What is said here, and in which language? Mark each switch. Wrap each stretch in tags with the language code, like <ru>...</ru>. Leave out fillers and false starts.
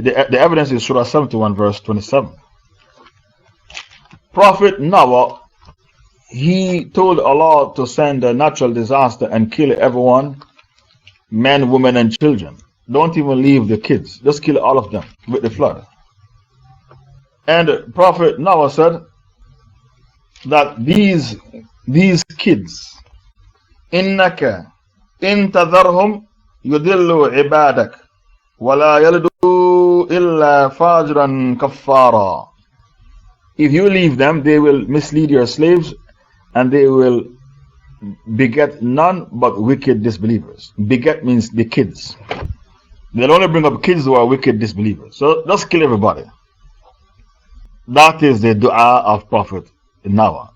<en>The evidence is Surah 71, verse 27. Prophet Noah, he told Allah to send a natural disaster and kill everyone, men, women, and children. Don't even leave the kids. Just kill all of them with the flood. And Prophet Noah said that these kids,</en> <ar>إِنَّكَ إِن تَذَرْهُمْ يُضِلُّوا عِبَادَكَ وَلَا يَلِدُوا إِلَّا فَاجِرًا كَفَّارًا.</ar> <en>If you leave them, they will mislead your slaves and they will beget none but wicked disbelievers. Beget means the kids. They'll only bring up kids who are wicked disbelievers. So just kill everybody. That is the dua of Prophet Noah.</en>